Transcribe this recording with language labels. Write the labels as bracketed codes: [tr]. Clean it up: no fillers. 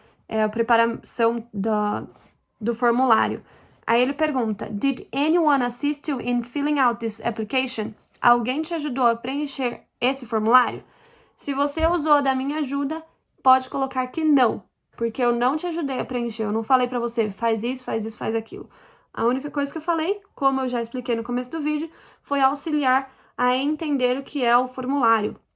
[pt] É a preparação do formulário. Aí ele pergunta, [en] did anyone assist you in filling out this application? [pt] Alguém te ajudou a preencher esse formulário? Se você usou da minha ajuda, pode colocar que não, porque eu não te ajudei a preencher. Eu não falei pra você, faz isso, faz aquilo. A única coisa que eu falei, como eu já expliquei no começo do vídeo, foi auxiliar a entender o que é o formulário.